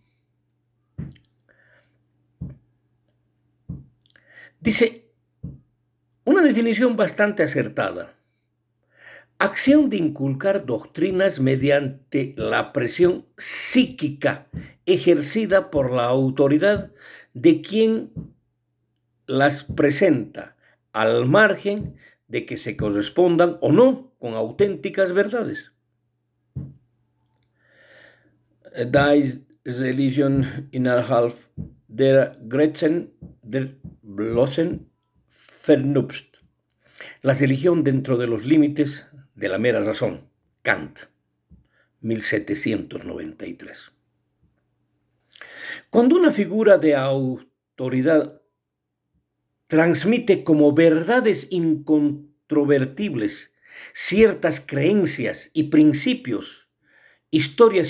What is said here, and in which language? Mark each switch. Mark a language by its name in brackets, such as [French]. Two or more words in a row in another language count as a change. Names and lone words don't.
[Spanish] Dice, una definición bastante acertada: acción de inculcar doctrinas mediante la presión psíquica ejercida por la autoridad de quien las presenta, al margen de que se correspondan o no con auténticas verdades. [German] Die Religion innerhalb der Grenzen der bloßen Vernunft. [Spanish] La religión dentro de los límites de la mera razón. Kant, 1793. Cuando una figura de autoridad transmite como verdades incontrovertibles ciertas creencias y principios, historias y